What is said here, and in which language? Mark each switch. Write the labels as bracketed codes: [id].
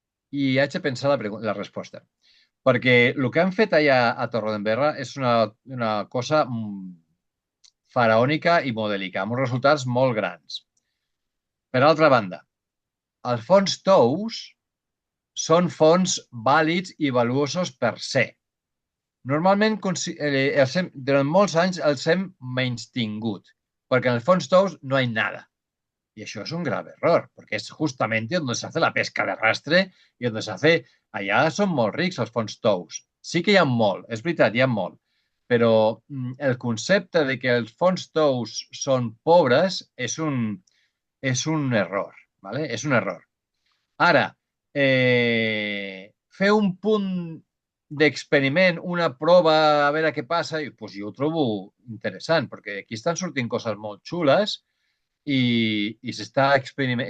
[ca] I haig de pensar la resposta. Perquè el que han fet allà a Torredembarra és una cosa faraònica i modèlica, amb uns resultats molt grans. Per altra banda, els fons tous són fons vàlids i valuosos per se. Normalment, durant molts anys els hem menystingut, perquè en el fons tous no hi ha [es] nada. Y eso es un grave error, porque es justamente donde se hace la pesca de arrastre y donde se hace... [ca] Allà són molt rics els fons tous. Sí que hi ha molt, és veritat, hi ha molt. Però el concepte de que els fons tous són pobres és un error. [es] ¿Vale? [ca] És un error. Ara, fer un punt d'experiment, una prova, a veure què passa, doncs jo ho trobo interessant, perquè aquí estan sortint coses molt xules i s'està experimentant.